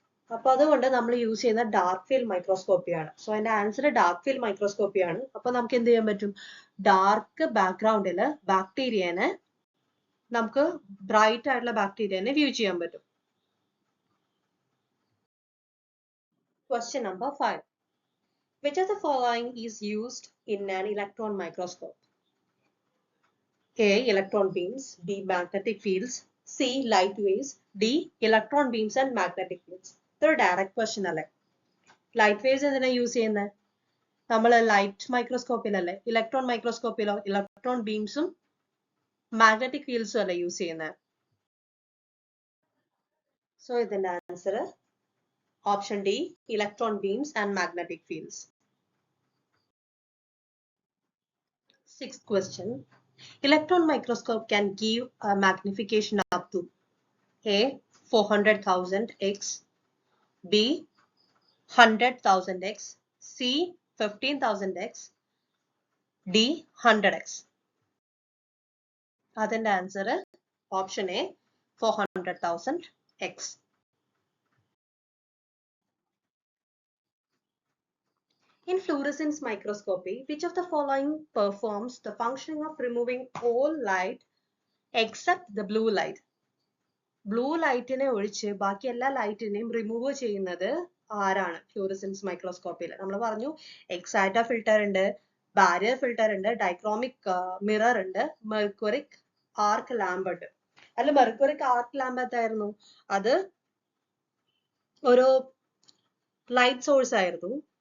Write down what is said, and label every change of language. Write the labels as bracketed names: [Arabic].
[Malayalam] അപ്പൊ അതുകൊണ്ട് നമ്മൾ യൂസ് ചെയ്യുന്ന ഡാർക്ക് ഫീൽഡ് മൈക്രോസ്കോപ്പിയാണ്. സോ അതിന്റെ ആൻസർ ഡാർക്ക് ഫീൽഡ് മൈക്രോസ്കോപ്പിയാണ്. അപ്പൊ നമുക്ക് എന്ത് ചെയ്യാൻ പറ്റും, ഡാർക്ക് ബാക്ക്ഗ്രൗണ്ടില് ബാക്ടീരിയനെ നമുക്ക് ബ്രൈറ്റ് ആയിട്ടുള്ള ബാക്ടീരിയനെ വ്യൂ ചെയ്യാൻ പറ്റും. [English] Question number 5. Which of the following is used in an electron microscope? A, electron beams. B, magnetic fields. C, light waves. D, electron beams and magnetic fields. [Malayalam] ഇതൊരു ഡയറക്റ്റ് ക്വസ്റ്റ്യൻ അല്ലേ. Light waves എന്തിനാ use ചെയ്യുന്നത്? നമ്മൾ light മൈക്രോസ്കോപ്പിലല്ലേ, electron മൈക്രോസ്കോപ്പിലോ electron ബീംസും magnetic ഫീൽഡ്സും അല്ലേ use ചെയ്യുന്നത്. So ഇതിന്റെ answer option D, [English] electron beams and magnetic fields. Sixth question. Electron microscope can give a magnification up to A, 400,000 x, B, 100,000 x, C, 15,000 x, D, 100 x. [Malayalam] അതിന്റെ answer option A, 400,000 x. [English] In fluorescence microscopy, which of the following performs the functioning of removing all light except the blue light. [Malayalam] Blue ലൈറ്റിനെ ഒഴിച്ച് ബാക്കി എല്ലാ ലൈറ്റിനെയും remove ചെയ്യുന്നത് ആരാണ് fluorescence മൈക്രോസ്കോപ്പിയിൽ? നമ്മൾ പറഞ്ഞു exciter filter ഉണ്ട്, barrier filter ഉണ്ട്, ഡൈക്രോമിക് മിറർ ഉണ്ട്, മെർക്കുറിക് ആർക്ക് ലാമ്പ് ഉണ്ട്. അല്ല, മെർക്കുറിക് ആർക്ക് ലാമ്പ് എന്തായിരുന്നു? അത് ഒരു ലൈറ്റ് സോഴ്സ് ആയിരുന്നു.